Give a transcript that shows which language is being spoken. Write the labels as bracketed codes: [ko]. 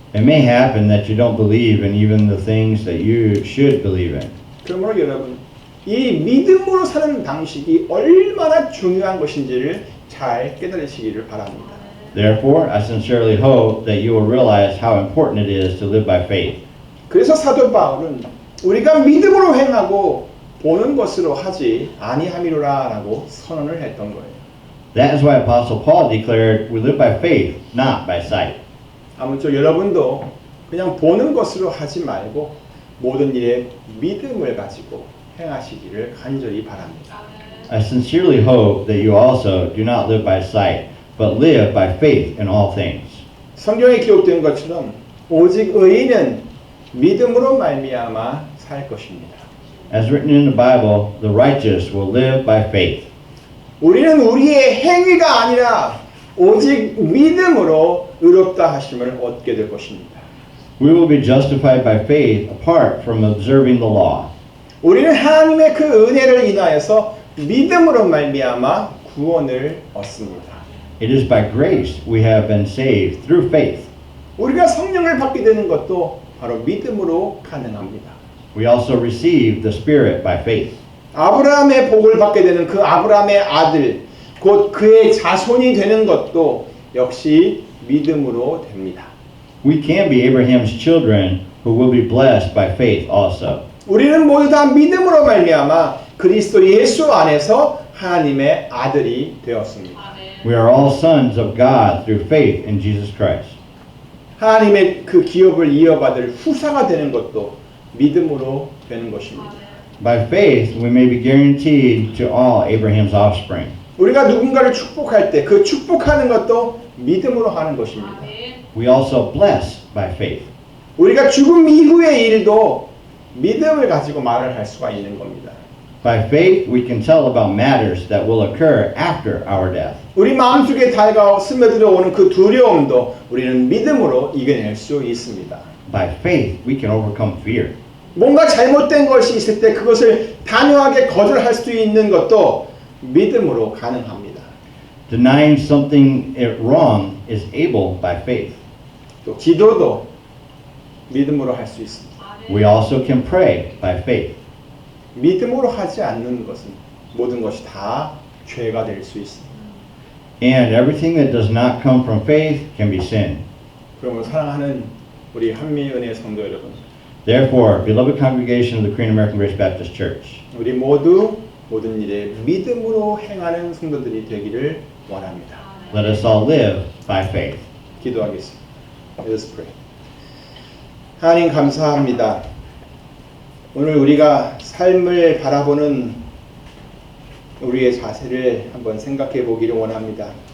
[en] It may happen that you don't believe in even the things that you should believe in. [ko] 그러므로 여러분, 이 믿음으로 사는 방식이 얼마나 중요한 것인지를 잘 깨달으시기를 바랍니다. [en] Therefore, I sincerely hope that you will realize how important it is to live by faith. [ko] 그래서 사도 바울은 우리가 믿음으로 행하고 보는 것으로 하지 아니함이로라라고 선언을 했던 거예요. [en] That is why Apostle Paul declared, we live by faith, not by sight. [ko] 아무쪼록 여러분도 그냥 보는 것으로 하지 말고 모든 일에 믿음을 가지고 행하시기를 간절히 바랍니다. [en] I sincerely hope that you also do not live by sight, but live by faith in all things. [ko] 성경에 기록된 것처럼 오직 의인은 믿음으로 말미암아 살 것입니다. [en] As written in the Bible, the righteous will live by faith. [ko] 우리는 우리의 행위가 아니라 오직 믿음으로 의롭다 하심을 얻게 될 것입니다. [en] We will be justified by faith apart from observing the law. [ko] 우리는 하나님의 그 은혜를 인하여서 믿음으로 말미암아 구원을 얻습니다. [en] It is by grace we have been saved through faith. [ko] 우리가 성령을 받게 되는 것도 바로 믿음으로 가능합니다. [en] We also receive the Spirit by faith. [ko] 아브라함의 복을 받게 되는 그 아브라함의 아들, 곧 그의 자손이 되는 것도 역시 믿음으로 됩니다. [en] We can be Abraham's children who will be blessed by faith also. [ko] 우리는 모두 다 믿음으로 말미암아 그리스도 예수 안에서 하나님의 아들이 되었습니다. [en] We are all sons of God through faith in Jesus Christ. [ko] 하나님의 그 기업을 이어받을 후사가 되는 것도 믿음으로 되는 것입니다. [en] By faith, we may be guaranteed to all Abraham's offspring. [ko] 우리가 누군가를 축복할 때 그 축복하는 것도 믿음으로 하는 것입니다. [en] We also bless by faith. [ko] 우리가 죽음 이후의 일도 믿음을 가지고 말을 할 수가 있는 겁니다. [en] By faith, we can tell about matters that will occur after our death. [ko] 우리 마음속에 다가와 스며들어오는 그 두려움도 우리는 믿음으로 이겨낼 수 있습니다. [en] By faith, we can overcome fear. [ko] 뭔가 잘못된 것이 있을 때 그것을 단호하게 거절할 수 있는 것도 믿음으로 가능합니다. [en] Denying something wrong is able by faith. [ko] 또 기도도 믿음으로 할 수 있습니다. [en] We also can pray by faith. [ko] 믿음으로 하지 않는 것은 모든 것이 다 죄가 될 수 있습니다. [en] And everything that does not come from faith can be sin. [ko] 그러므로 사랑하는 우리 한미은혜 성도 여러분, [en] Therefore, beloved congregation of the Korean American Grace Baptist Church, [ko] 우리 모두 모든 일에 믿음으로 행하는 성도들이 되기를 원합니다. [en] let us all live by faith. [ko] 기도하겠습니다. [en] Let us pray. [ko] 하나님 감사합니다. 오늘 우리가 삶을 바라보는 우리의 자세를 한번 생각해 보기를 원합니다.